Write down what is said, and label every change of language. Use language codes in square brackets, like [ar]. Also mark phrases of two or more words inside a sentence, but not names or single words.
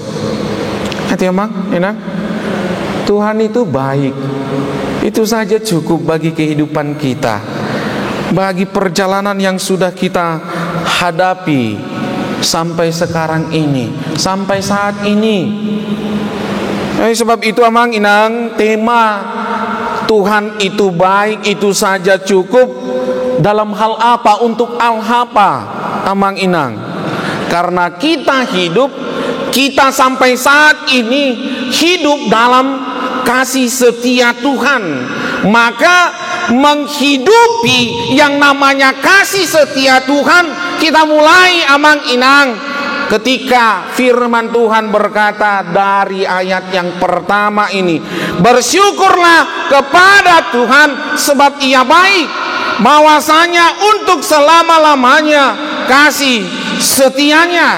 [id] Hati emang, enak. Tuhan itu baik. Itu saja cukup bagi kehidupan kita, bagi perjalanan yang sudah kita hadapi sampai sekarang ini, sampai saat ini. Sebab itu [bbc] amang inang, [id] tema Tuhan itu baik itu saja cukup dalam hal apa, untuk apa [bbc] amang inang? [id] Karena kita hidup, kita sampai saat ini hidup dalam kasih setia Tuhan. Maka menghidupi yang namanya kasih setia Tuhan, kita mulai [bbc] amang inang [id] ketika firman Tuhan berkata dari ayat yang pertama ini, bersyukurlah kepada Tuhan sebab Ia baik, bahwasanya untuk selama-lamanya kasih setianya.